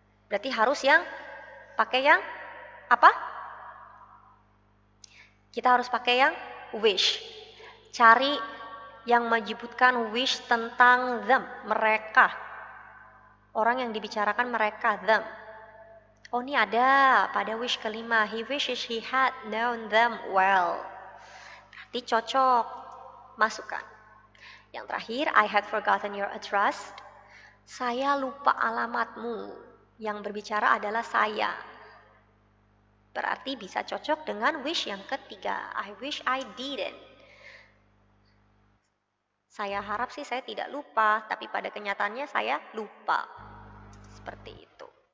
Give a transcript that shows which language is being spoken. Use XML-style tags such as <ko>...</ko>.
<id>Berarti harus yang pakai yang apa? Kita harus pakai yang wish. Cari yang menyebutkan wish tentang them, mereka. Orang yang dibicarakan mereka, them. Oh, ini ada pada wish kelima.</id> <en>He wishes he had known them well.</en> <id>Berarti cocok. Masukkan. Yang terakhir,</id> <en>I had forgotten your address.</en> <id>Saya lupa alamatmu. Yang berbicara adalah saya. Berarti bisa cocok dengan wish yang ketiga.</id> <en>I wish I didn't.</en> <id>Saya harap sih saya tidak lupa, tapi pada kenyataannya saya lupa. Seperti itu.</id>